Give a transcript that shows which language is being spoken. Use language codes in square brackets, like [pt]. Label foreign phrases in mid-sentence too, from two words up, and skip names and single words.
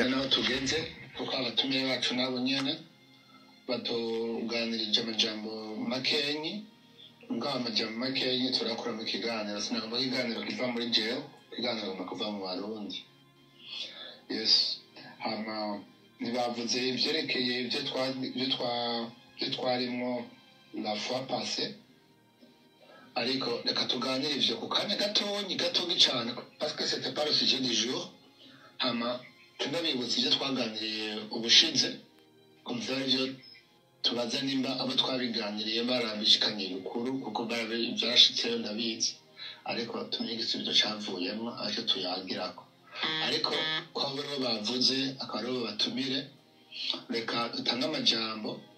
[rn] naho tugenze kuko abatumiye bacu nabo nyene batuganirije amajambo makenyi ngaho amajambo makenyi turakora mu kiganiro sinagomba ikiganiro kiva muri jewe ikiganiro kuva mu Barundi yes hama nibavuze ivyerekeye ibyo twarimo [fr] la fois passée [rn] ariko reka tuganire ivyo ku kanya gatonyi cyane [fr] parce que c'était pas le sujet du jour [rn] hama tunabibutse ivyo twaganiriye ubushize kumva ivyo tubaza nimba abo twabiganiriye barabishikanye ukuru kuko byarashitseyo ndabizi ariko tumenye igisubizo cavuyemo ariko tuyagirako ariko ko abo bavuze akaba batumire reka dutange amajambo